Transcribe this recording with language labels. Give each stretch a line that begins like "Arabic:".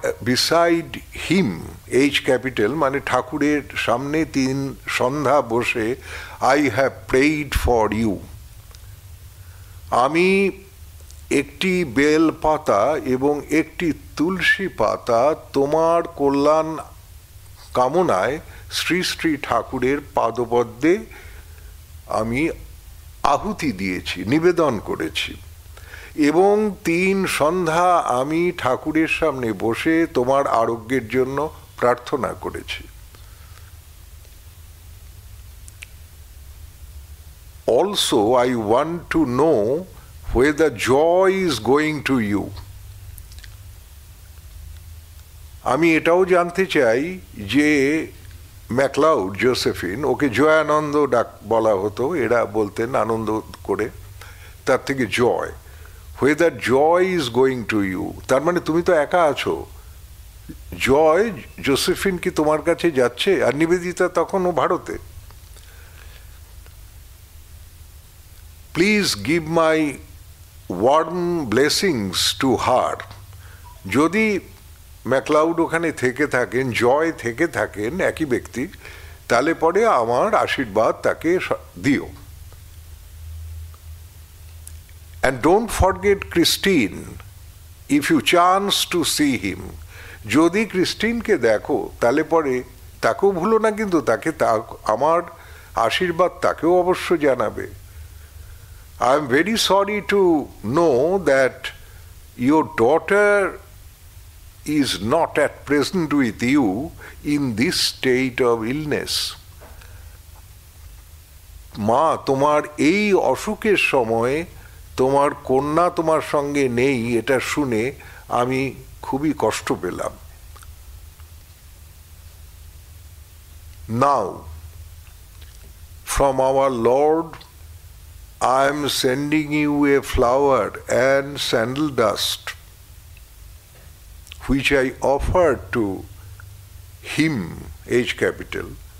English: beside him, H capital,
Bangla: মানে ঠাকুরের সামনে 3 সন্ধ্যা বসে
English: I have prayed for you.
Bangla: আমি একটি বেল পাতা এবং একটি তুলসী পাতা তোমার কল্যাণ কামনায় শ্রী শ্রী ঠাকুরের পাদপদ্মে আমি আহুতি দিয়েছি, নিবেদন করেছি, এবং 3 সন্ধ্যা আমি ঠাকুরের সামনে বসে তোমার আরোগ্যের জন্য প্রার্থনা করেছি।
English: Also, I want to know whether joy is going to you.
Bangla: আমি এটাও জানতে চাই যে ম্যাকলাউড জোসেফিন, ওকে জয়ানন্দ বলা হতো, এরা বলতেন আনন্দ করে, তার থেকে জয়,
English: whether joy is going to you,
Bangla: তার মানে তুমি তো একা আছো, জয় জোসেফিন কি তোমার কাছে যাচ্ছে? আর নিবেদিতা তখনও ভারতে।
English: Please give my warm blessings to her.
Bangla: যদি ম্যাকলাউড ওখানে থেকে থাকেন, জয় থেকে থাকেন, একই ব্যক্তি, তাহলে পরে আমার আশীর্বাদ তাকে দিও।
English: And don't forget Christine if you chance to see him.
Bangla: যদি ক্রিস্টিনকে দেখো তাহলে পরে তাকেও ভুলো না, কিন্তু তাকে আমার আশীর্বাদ তাকেও অবশ্য জানাবে।
English: I am very sorry to know that your daughter is not at present with you in this state of illness.
Bangla: মা, তোমার এই অসুখের সময়ে তোমার কন্যা তোমার সঙ্গে নেই, এটা শুনে আমি খুবই কষ্ট পেলাম।
English: Now, from our Lord, I am sending you a flower and sandal dust, which I offered to him, H capital.